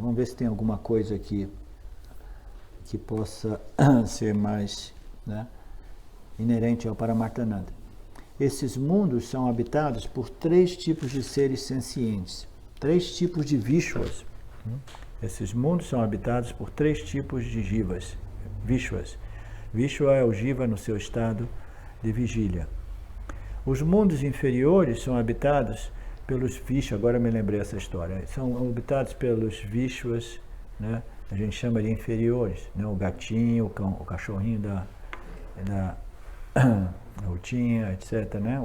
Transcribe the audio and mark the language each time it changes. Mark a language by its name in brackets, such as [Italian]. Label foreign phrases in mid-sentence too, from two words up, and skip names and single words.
[Portuguese] Vamos ver se tem alguma coisa aqui que possa ser mais, né, inerente ao Paramarthananda. Esses mundos são habitados por 3 tipos de seres sencientes, 3 tipos de Vishwas. Esses mundos são habitados por 3 tipos de jivas, Vishwas. Vishwa é o jiva no seu estado de vigília. Os mundos inferiores são habitados pelos Vishwas, agora me lembrei essa história, são habitados pelos Vishwas, né? A gente chama de inferiores, né? O gatinho, o cachorrinho da rotinha, etc., né?